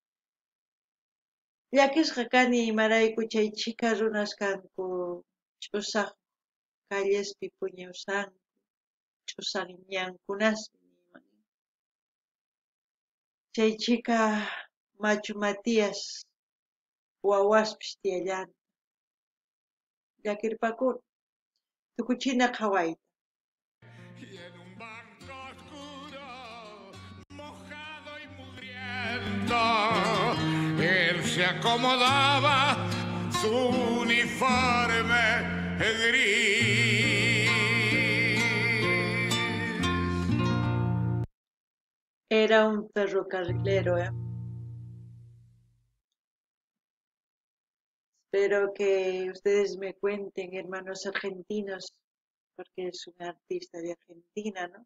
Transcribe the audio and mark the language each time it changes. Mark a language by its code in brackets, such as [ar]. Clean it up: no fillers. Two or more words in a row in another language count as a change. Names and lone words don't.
[qu] Llakisqa kani imarayku chay chika runas kanku ch'usaq callespi puñusaqku, ch'usaq ñankunaspi niman. Chay chika Machu Matias wawaspis tiyallanta. Llakirpakuni. Tukuchina qhawayta. [es] Y en un banco oscuro, mojado y mugriento, él se acomodaba su uniforme gris. Era un ferrocarrilero, Espero que ustedes me cuenten, hermanos argentinos, porque es un artista de Argentina, ¿no?